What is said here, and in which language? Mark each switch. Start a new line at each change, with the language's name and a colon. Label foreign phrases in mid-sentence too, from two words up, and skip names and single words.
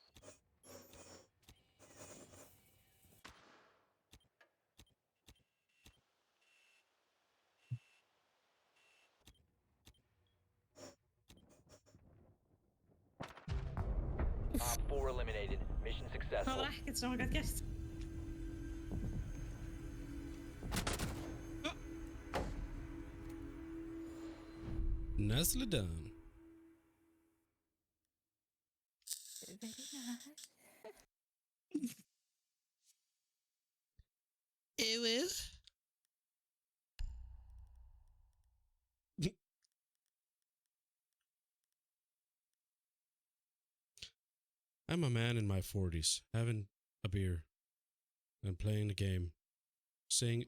English: Op 4 eliminated. Mission
Icelandic: Það
English: successful.
Icelandic: var ekkert sem hann gætt gert.
English: Nicely done. Very nice. I'm a man in my 40s, having a beer and playing the game, saying